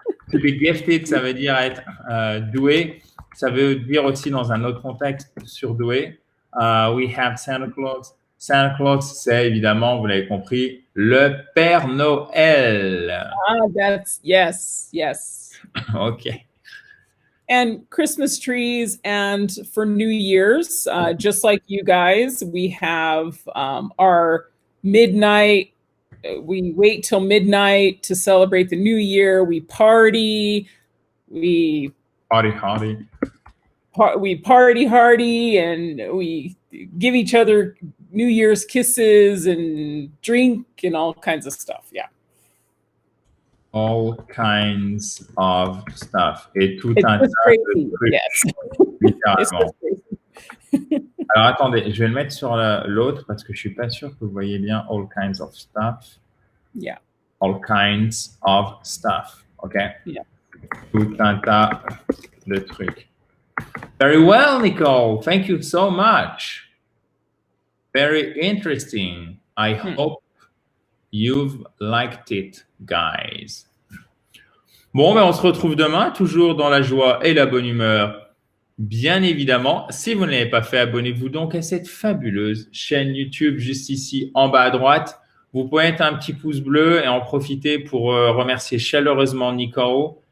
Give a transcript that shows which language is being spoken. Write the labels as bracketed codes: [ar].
[en] To be gifted, [fr] ça veut dire être doué. Ça veut dire aussi dans un autre contexte surdoué. [en] We have Santa Claus. [fr] Santa Claus, c'est évidemment, vous l'avez compris, le Père Noël. [en] That's yes. Okay. And Christmas trees, and for New Year's, just like you guys, we have our midnight. We wait till midnight to celebrate the New Year. We party. We party hardy, and we give each other New Year's kisses and drink and all kinds of stuff. Yeah. All kinds of stuff. [fr] Et tout un tas de trucs. Yes. Littéralement. Alors attendez, je vais le mettre sur l'autre parce que je suis pas sûr que vous voyez bien [en] all kinds of stuff. Yeah. All kinds of stuff. Okay. Yeah. [fr] Tout un tas de trucs. [en] Very well, [fr] Nicole. [en] Thank you so much. Very interesting. I hope you've liked it, guys. [fr] Bon, ben on se retrouve demain, toujours dans la joie et la bonne humeur. Bien évidemment, si vous ne l'avez pas fait, abonnez-vous donc à cette fabuleuse chaîne YouTube juste ici en bas à droite. Vous pouvez mettre un petit pouce bleu et en profiter pour remercier chaleureusement Nicole.